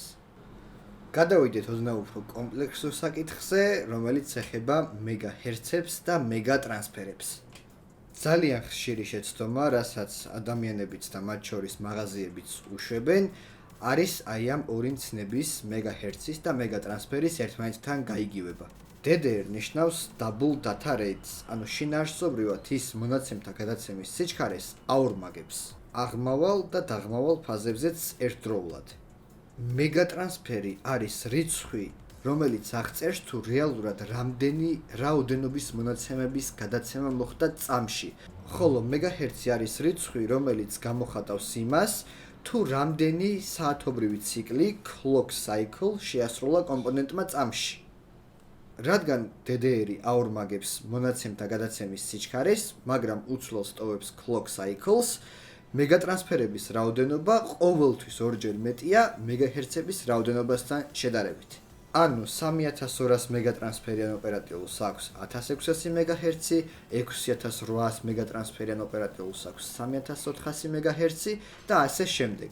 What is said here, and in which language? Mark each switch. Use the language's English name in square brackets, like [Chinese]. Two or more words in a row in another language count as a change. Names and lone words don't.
[Georgian] გადავიდეთ ოდნავ უფრო კომპლექსურ საკითხზე, რომელიც ეხება მეგაჰერცებს და მეგატრანსფერებს. ძალიან ხშირი შეცდომა, რასაც ადამიანებიც და მათ შორის მაღაზიებიც უშვებენ, არის აი ამ ორი მცნების მეგაჰერცის და მეგატრანსფერის ერთმანეთთან გაიგივება. [English] DDR ნიშნავს double data rates, [Georgian] ანუ შინაარსობრივად ის მონაცემთა გადაცემის სიჩქარეს აორმაგებს აღმავალ და დაღმავალ ფაზებზეც ერთდროულად. მეგატრანსფერი არის რიცხვი, რომელიც აღწერს თუ რეალურად რამდენი რაოდენობის მონაცემების გადაცემა მოხდა წამში, ხოლო მეგაჰერცი არის რიცხვი, რომელიც გამოხატავს იმას, თუ რამდენი საათობრივი ციკლი [English] clock cycle [Georgian] შეასრულა კომპონენტმა წამში. რადგან DDR-ი აორმაგებს მონაცემთა გადაცემის სიჩქარეს, მაგრამ უცვლელს ტოვებს [English] clock cycles, [Georgian] მეგატრანსფერების რაოდენობა ყოველთვის ორჯერ მეტია მეგაჰერცების რაოდენობასთან შედარებით. ანუ 3200 მეგატრანსფერიან ოპერატიულს აქვს 1600 მეგაჰერცი, 6800 მეგატრანსფერიან ოპერატიულს აქვს 3400 მეგაჰერცი და ასე შემდეგ.